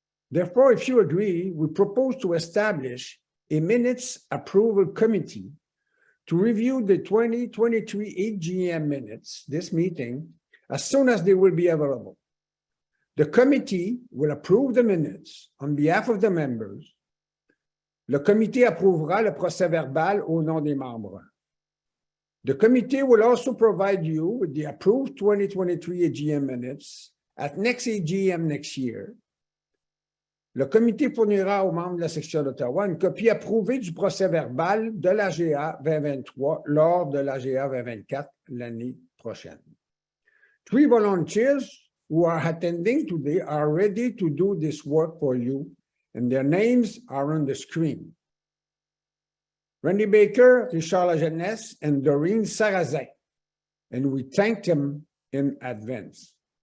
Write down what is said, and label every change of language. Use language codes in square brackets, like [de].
[en] Therefore, if you agree, we propose to establish a minutes approval committee to review the 2023 AGM minutes, this meeting, as soon as they will be available. The committee will approve the minutes on behalf of the members. [fr] Le comité approuvera le procès-verbal au nom des membres. [en] The committee will also provide you with the approved 2023 AGM minutes at next AGM next year. [fr] Le comité fournira aux membres de la section d'Ottawa une copie approuvée du procès-verbal de l'AGA 2023 lors de l'AGA 2024 l'année prochaine. [en] 3 volunteers who are attending today are ready to do this work for you, and their names are on the screen. Randy Baker, Richard Lajeunesse, and Doreen Sarrazin, and we thank them in advance.